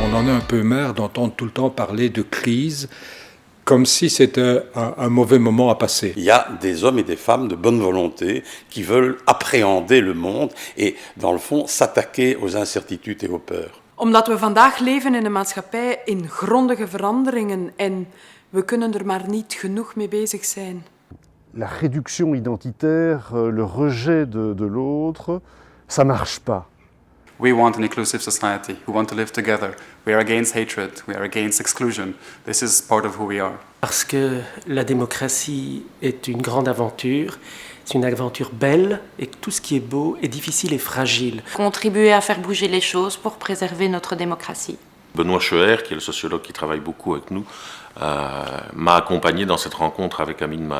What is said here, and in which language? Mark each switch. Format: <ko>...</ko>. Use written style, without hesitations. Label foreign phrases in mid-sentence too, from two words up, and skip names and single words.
<fr>a un peu marre d'entendre tout le temps parler de crise, comme si c'était un mauvais moment à passer. Il y a des hommes et des femmes de bonne volonté qui veulent appréhender le monde et, dans le fond, s'attaquer aux incertitudes et aux peurs.</fr> <nl>Omdat we vandaag leven in een maatschappij in grondige veranderingen en we kunnen er maar niet genoeg mee bezig zijn.</nl> <fr>La réduction identitaire, le rejet de l'autre, ça marche pas.</fr> <en>We want an inclusive society. We want to live together. We are against hatred. We are against exclusion. This is part of who we are.</en> <fr>Parce que la démocratie est une grande aventure, c'est une aventure belle et que tout ce qui est beau est difficile et fragile. Contribuer à faire bouger les choses pour préserver notre démocratie. Benoît Schoer, qui est le sociologue qui travaille beaucoup avec nous, m'a accompagné dans cette rencontre avec Amin Maalouf.</fr>